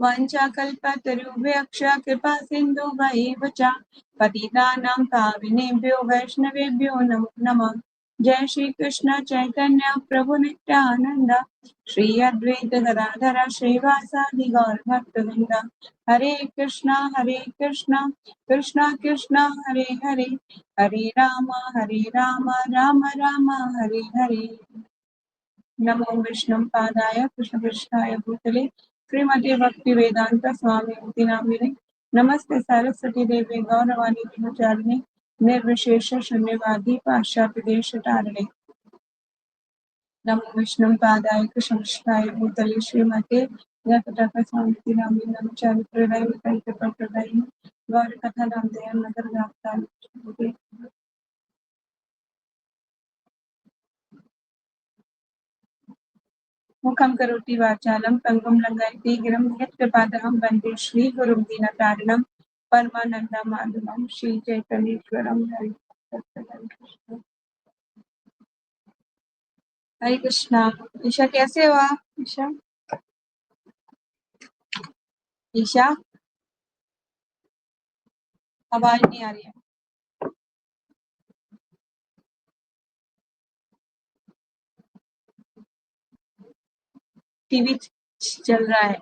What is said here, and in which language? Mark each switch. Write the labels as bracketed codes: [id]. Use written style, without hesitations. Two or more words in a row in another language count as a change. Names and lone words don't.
[sa] वाञ्छाकल्पतरुभ्यश्च कृपा सिन्धुभैव च पतितानां पावनेभ्यो वैष्णवेभ्यो नमो नमः। जय श्री कृष्ण चैतन्य प्रभु नित्यानंद श्री अद्वैत गदाधर श्रीवासादि गौर भक्तवृंद। हरे कृष्णा कृष्णा कृष्णा हरे हरे, हरे राम राम राम हरे हरे। नमो विष्णु पादाय कृष्ण पृष्ठाय भूतले श्रीमते भक्ति वेदांत स्वामी नामिने नमस्ते सरस्वती देवी गौरवाणी ब्रह्मचारिणे निर्विशेष शून्यवादी पाश्चात्य देश तारिणे। नमो विष्णु पादाय कृष्ण पृष्ठाय भूतले श्रीमते स्वामी नामिने नमचारि प्रदाय प्रदाय गौर कथा नाम दया नगर गाता। मुखं करोति वाचालं पंगुं लंघयति गिरिं यत्कृपातमहं वन्दे श्रीगुरुं दीनतारिणं परमानन्दमाधवं श्रीचैतन्येश्वरं हरे कृष्णा। [hi] ईशा कैसे हो आप? ईशा आवाज नहीं आ रही है। टीवी चल रहा है।